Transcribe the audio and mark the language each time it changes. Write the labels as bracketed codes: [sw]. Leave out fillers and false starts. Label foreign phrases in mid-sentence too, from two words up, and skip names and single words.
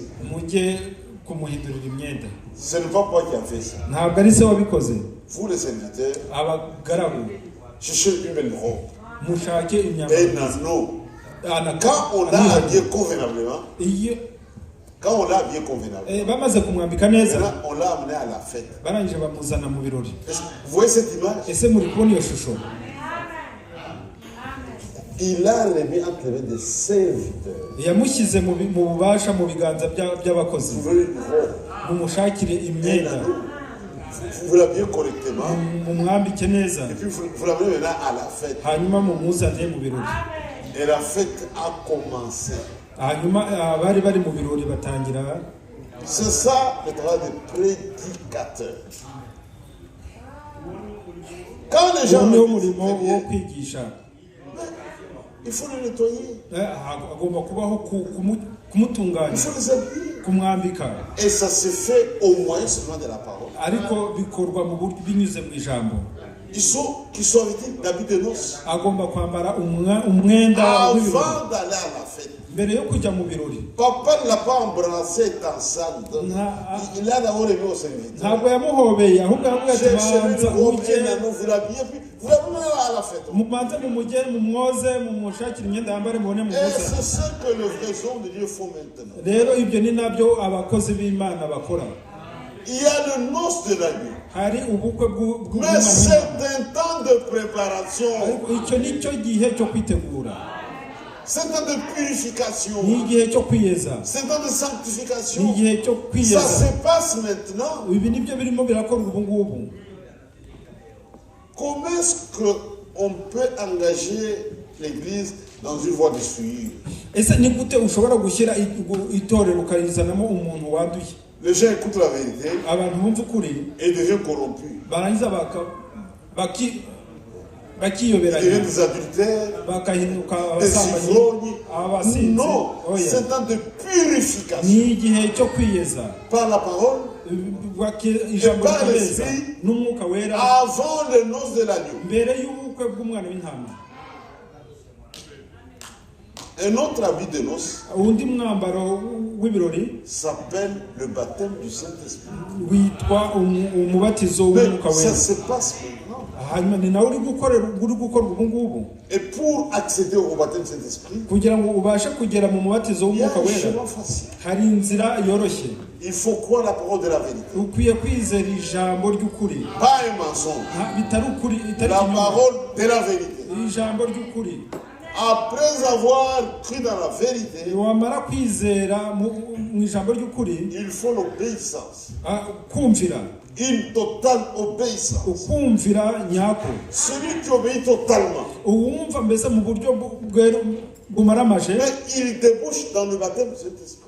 [rw] mujye kumuhindurira imyenda. [fr] Ce n'est pas moi qui a fait ça. [rw] ntabwo ari se wabikoze. [fr] Vous, les serviteurs, [rw] abagaragu [fr] cherchez une belle robe. [rw] mushake [fr] Et [rw] imyambaro nano. myiza. [fr] Quand on l'a habillé convenablement, [rw] iyo bamaze kumwambika neza, [fr] on l'a amené à la fête. [rw] barangije bamuzana mu birori. [fr] Vous voyez cette image? [rw] ese muri kubona iyo shusho? [fr] Il a remis entre les mains des serviteurs. [rw] yamushyize mu bubasha, mu biganza by'abakozi. [fr] Vous voulez une robe? [rw] mumushakire imyenda, [fr] Vous l'habillez correctement. [rw] mumwambike neza, [fr] Et puis vous l'amenez maintenant à la fête. [rw] hanyuma mumuzane mu birori. [fr] Et la fête a commencé. [rw] hanyuma abari bari mu birori batangira. [fr] C'est ça le travail des prédicateurs. Quand les gens [rw] noneho [fr] me disent, [rw] umurimo [fr] très [rw] wo [fr] bien, [rw] kwigisha, [fr] il faut le nettoyer. [rw] agomba kubaho kumutunganya, [fr] Il faut les habiller. [rw] kumwambika. [fr] Et ça se fait au moyen seulement de la parole. [rw] ariko bikorwa mu buryo binyuze mu ijambo. [fr] Qu'ils soient vêtus d'habits de noces. [rw] agomba kwambara umwenda w'ibirori [fr] Avant d'aller à la fête. [rw] mbere yo kujya mu birori. [fr] Papa ne l'a pas embrassé en salle. Il a d'abord remis au serviteur. [rw] ntabwo yamuhobeye, ahubwo yavuga ati banza [fr] Vous [rw] ujye [fr] l'habillez, puis vous l'amenez à la fête. [rw] mubanze mumujye mumwoze, mumushakire imyenda yambare, mubone [fr] Et [rw] mumuze. [fr] c'est ce que le vrai homme de Dieu font maintenant. [rw] rero ibyo ni nabyo abakozi b'Imana bakora. [fr] Il y a le noce de l'agneau. [rw] hari ubukwe [fr] Mais c'est un temps de préparation. [rw] ariko icyo ni cyo gihe cyo kwitegura, [fr] C'est un temps de purification. [rw] ni igihe cyo kwiyeza, [fr] C'est un temps de [rw] ni [fr] sanctification. [rw] igihe cyo [fr] Ça [rw] kwiyeza. [fr] se passe maintenant. [rw] ibi nibyo birimo birakorwa ubu ngubu. [fr] Comment est-ce qu'on peut engager l'Église dans une voie de souillure? [rw] ese ni gute ushobora gushyira itorero ukarizanamo umuntu wanduye? [fr] Les gens écoutent la vérité [rw] abantu bumva ukuri [fr] et deviennent corrompus. [rw] barangiza [fr] Ils [rw] bakiyoberanya, [fr] deviennent des adultères, [rw] bakahinduka [fr] des [rw] abasambanyi, [fr] ivrognes. [rw] abasinzi. [fr] Non, [rw] Oya. [fr] c'est un temps de purification. [rw] ni igihe cyo kwiyeza, [fr] Par la parole, [rw] ijambo [fr] par [rw] rikabeza [fr] l'esprit, [rw] n'umwuka wera, [fr] avant les noces de l'agneau. [rw] mbere y'ubukwe bw'umwana w'intama. [fr] Un autre habit de noces [rw] undi mwambaro w'ibirori [fr] s'appelle le baptême du Saint-Esprit. [rw] witwa umubatizo w'umwuka [fr] Mais ça [rw] wera. [fr] se passe maintenant. [rw] hanyuma ni nawe uri gukorwa ubu ngubu. [fr] Et pour accéder au baptême du Saint-Esprit, [rw] kugira ngo ubashe kugera mu mubatizo [fr] il y a [rw] w'umwuka [fr] un [rw] wera, [fr] chemin facile. [rw] hari inzira yoroshye. [fr] Il faut croire la parole de la vérité. [rw] ukwiye kwizera ijambo ry'ukuri, [fr] Pas un mensonge. [rw] bitari ukuri, itari [fr] La [rw] ikinyoma. [fr] parole de la vérité. [rw] ijambo ry'ukuri. [fr] Après avoir cru dans la vérité, [rw] wamara kwizera mu ijambo ry'ukuri, [fr] il faut l'obéissance. [rw] kumvira, [fr] Une totale obéissance. [rw] ukumvira nyako. [fr] Celui qui obéit totalement, [rw] uwumva mbese mu buryo bumaramaje, [fr] mais il débouche dans le baptême de cet esprit.